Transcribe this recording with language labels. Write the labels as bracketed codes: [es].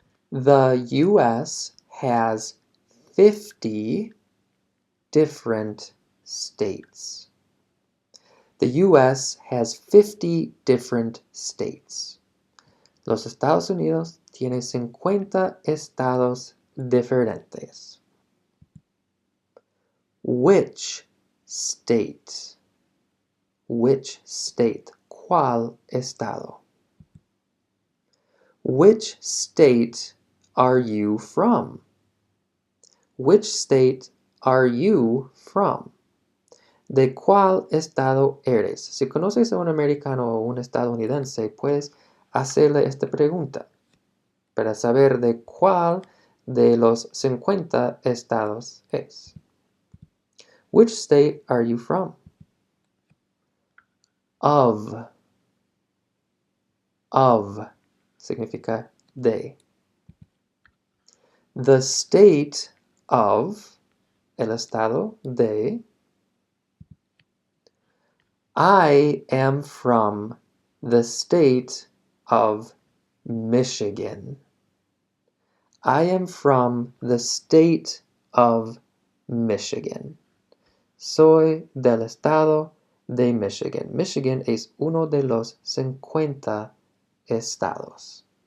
[en] The US has 50 different states. The US has 50 different states. [es] Los Estados Unidos tiene 50 estados diferentes. [en] Which state? Which state? [es] ¿Cuál estado? [en] Which state are you from? Which state are you from? [es] ¿De cuál estado eres? Si conoces a un americano o un estadounidense, puedes hacerle esta pregunta para saber de cuál de los 50 estados es. [en] Which state are you from? Of. Of [es] significa de. [en] The state of [es] el estado de. [en] I am from the state of Michigan. I am from the state of Michigan. [es] Soy del estado de Michigan. Michigan es uno de los 50 estados.